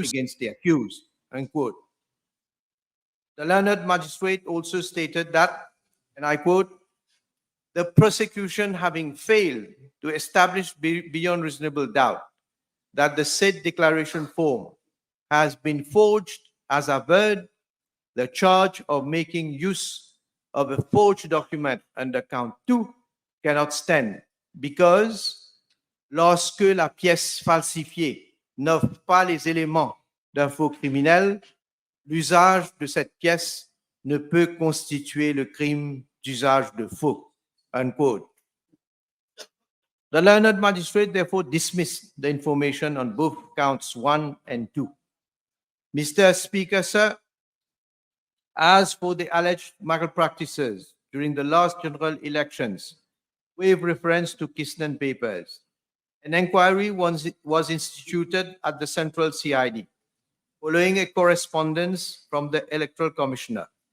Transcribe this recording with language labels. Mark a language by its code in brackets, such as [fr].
[en] against the accused, unquote. The learned magistrate also stated that, and I quote, the prosecution having failed to establish beyond reasonable doubt that the said declaration form has been forged as averred, the charge of making use of a forged document under count 2 cannot stand because [fr] lorsque la pièce falsifiée n'offre pas les éléments d'un faux criminel, l'usage de cette pièce ne peut constituer le crime d'usage de faux. [en] Unquote. The learned magistrate therefore dismissed the information on both counts 1 and 2. Mr. Speaker, sir, as for the alleged malpractices during the last general elections, with reference to Kistnen papers, an inquiry was instituted at the Central CID following a correspondence from the Electoral Commissioner.